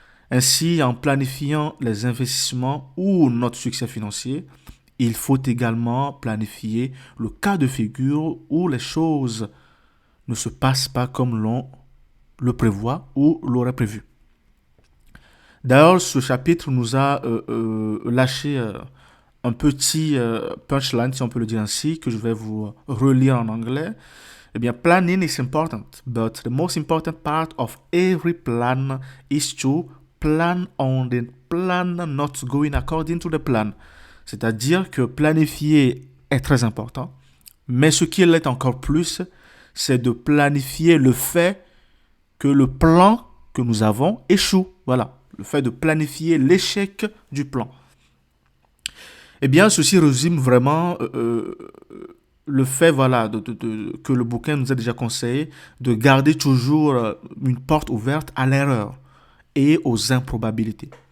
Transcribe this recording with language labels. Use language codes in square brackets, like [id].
[fr] Ainsi, en planifiant les investissements ou notre succès financier, il faut également planifier le cas de figure où les choses ne se passent pas comme l'on le prévoit ou l'aurait prévu. D'ailleurs, ce chapitre nous a lâché un petit punchline, si on peut le dire ainsi, que je vais vous relire en anglais. Eh bien, [en] planning is important, but the most important part of every plan is to plan on the plan not going according to the plan. [fr] C'est-à-dire que planifier est très important, mais ce qui l'est encore plus, c'est de planifier le fait que le plan que nous avons échoue. Voilà, le fait de planifier l'échec du plan. Eh bien, ceci résume vraiment le fait que le bouquin nous a déjà conseillé de garder toujours une porte ouverte à l'erreur et aux improbabilités.